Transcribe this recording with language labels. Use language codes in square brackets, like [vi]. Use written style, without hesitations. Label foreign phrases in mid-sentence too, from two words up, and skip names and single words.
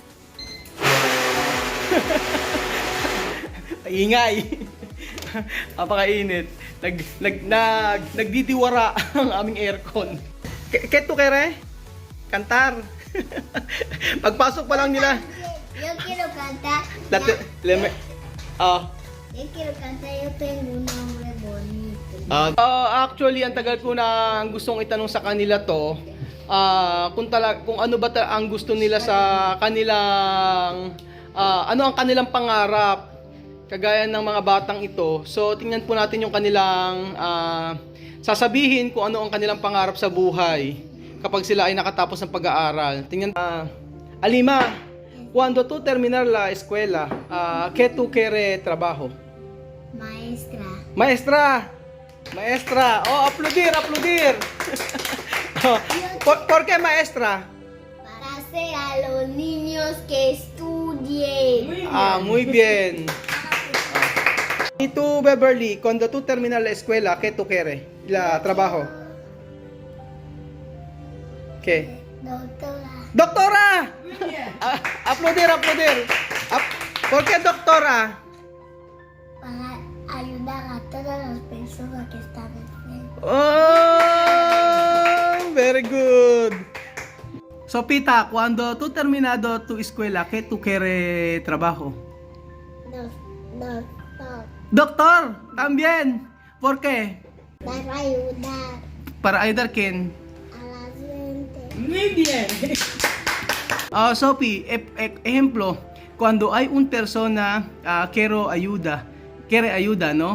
[tl] Ingay. Napakainit. Nagdidiwara ang aming aircon. [es] Keto kere? Kantar. [tl] Pagpasok pa lang nila. [es] Yo quiero cantar. Yo quiero cantar, yo tengo un nombre bonito. [tl] Actually, ang tagal ko na gustong itanong sa kanila to. Kung ano ba ang gusto nila sa kanilang ano ang kanilang pangarap kagaya ng mga batang ito. So tingnan po natin yung kanilang sasabihin kung ano ang kanilang pangarap sa buhay kapag sila ay nakatapos ng pag-aaral. Tingnan Alima, [es] cuando tú terminar la escuela, ¿qué tú quieres trabajo? Maestra. Maestra. Maestra. Oh, aplaudir. ¿Por qué maestra? Para hacer a los niños que estudien. Muy bien. Y tú, Beverly, cuando tú terminas la escuela, ¿qué tú quieres? La trabajo. ¿Qué? Doctora. ¡Doctora! Aplaudir. ¿Por qué doctora? Para ayudar a todas las personas que están enfermas. [en] Oh, very good. [es] So, Pita, cuando tú terminado tu escuela, ¿qué tú quieres trabajo? Doctor. Doctor, también. ¿Por qué? Para ayudar Para ayudar quién? a la gente. Muy bien. Sophie, ejemplo, cuando hay una persona quiere ayuda, ¿no?